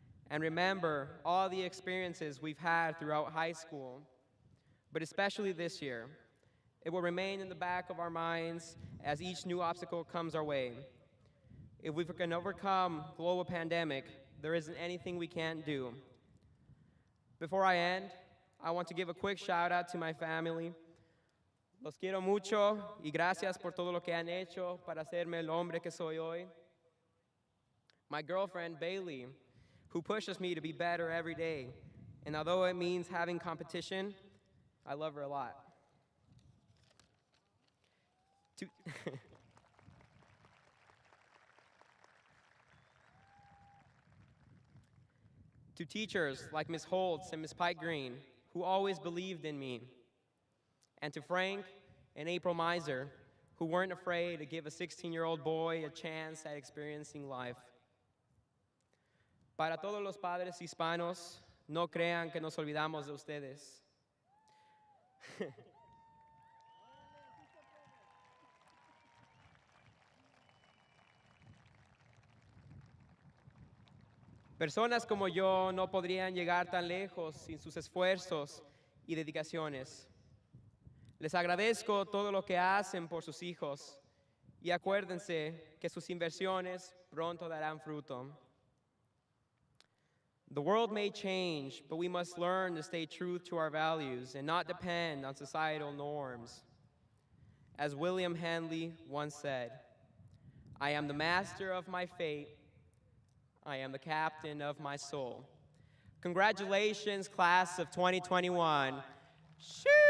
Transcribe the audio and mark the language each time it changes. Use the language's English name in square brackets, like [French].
[English] And remember all the experiences we've had throughout high school, but especially this year. It will remain in the back of our minds as each new obstacle comes our way. If we can overcome global pandemic, there isn't anything we can't do. Before I end, I want to give a quick shout out to my family. [Spanish] Los quiero mucho y gracias por todo lo que han hecho para hacerme el hombre que soy hoy. [English] My girlfriend, Bailey, who pushes me to be better every day. And although it means having competition, I love her a lot. To teachers like Ms. Holtz and Ms. Pike Green, who always believed in me. And to Frank and April Miser, who weren't afraid to give a 16-year-old boy a chance at experiencing life. [Spanish] Para todos los padres hispanos, no crean que nos olvidamos de ustedes. Personas como yo no podrían llegar tan lejos sin sus esfuerzos y dedicaciones. Les agradezco todo lo que hacen por sus hijos y acuérdense que sus inversiones pronto darán fruto. [English] The world may change, but we must learn to stay true to our values and not depend on societal norms. As William Hanley once said, "I am the master of my fate. I am the captain of my soul." Congratulations, class of 2021. Shoo!